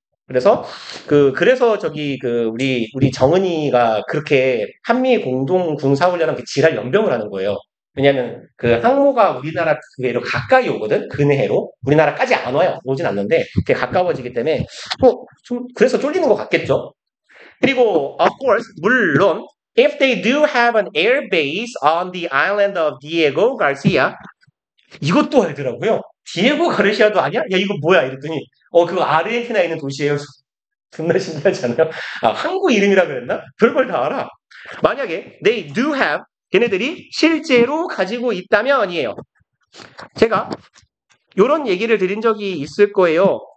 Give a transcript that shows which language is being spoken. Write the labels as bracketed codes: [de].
[ko] 그래서 그래서 우리 정은이가 그렇게 한미 공동 군사훈련한 그 지랄 연병을 하는 거예요. 왜냐하면 그 항모가 우리나라 그게로 가까이 오거든. 근해로 우리나라까지 안 와요. 오진 않는데 그게 가까워지기 때문에 좀 그래서 쫄리는 것 같겠죠. [en] 그리고 of course 물론 if they do have an air base on the island of Diego Garcia 이것도 알더라고요. [ko] 디에고 가르시아도 아니야? 야 이거 뭐야 이랬더니 그거 아르헨티나에 있는 도시예요. 존나 신기하지 않아요? 항구 이름이라 그랬나? 별걸 다 알아. 만약에 they do have 걔네들이 실제로 가지고 있다면이에요. 제가 이런 얘기를 드린 적이 있을 거예요.